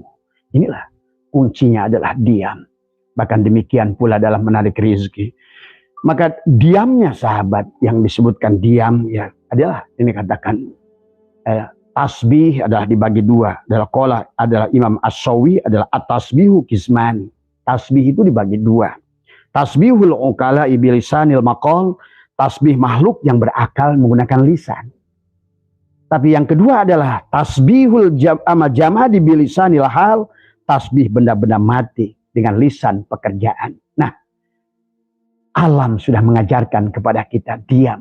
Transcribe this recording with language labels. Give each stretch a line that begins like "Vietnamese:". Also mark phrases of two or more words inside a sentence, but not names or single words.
Indonesian: Inilah kuncinya adalah diam. Bahkan demikian pula dalam menarik rezeki. Maka diamnya sahabat yang disebutkan diam ya adalah ini katakan tasbih adalah dibagi dua. Adalah qala adalah Imam As-Sawi adalah
Arabic: التسبيح قسمان.
Indonesian: Tasbih itu dibagi dua.
Arabic: تسبيح العقلاء بلسان المقال,
Indonesian: tasbih makhluk yang berakal menggunakan lisan. Tapi yang kedua adalah
Arabic: تسبيح الجماد بلسان الحال,
Indonesian: tasbih benda-benda mati dengan lisan pekerjaan. Nah, alam sudah mengajarkan kepada kita diam.